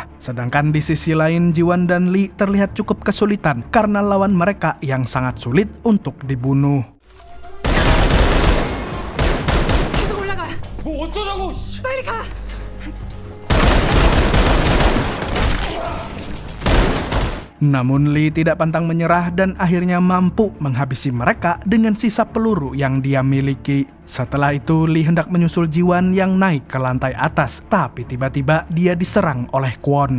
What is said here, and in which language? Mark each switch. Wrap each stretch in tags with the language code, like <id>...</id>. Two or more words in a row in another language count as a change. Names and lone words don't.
<id>Sedangkan di sisi lain, Jiwan dan Lee terlihat cukup kesulitan karena lawan mereka yang sangat sulit untuk dibunuh.</id> <ko>뭐 어쩌라고? 빨리 가.</ko> <id>Namun Lee tidak pantang menyerah dan akhirnya mampu menghabisi mereka dengan sisa peluru yang dia miliki. Setelah itu Lee hendak menyusul Jiwan yang naik ke lantai atas, tapi tiba-tiba dia diserang oleh Kwon.</id>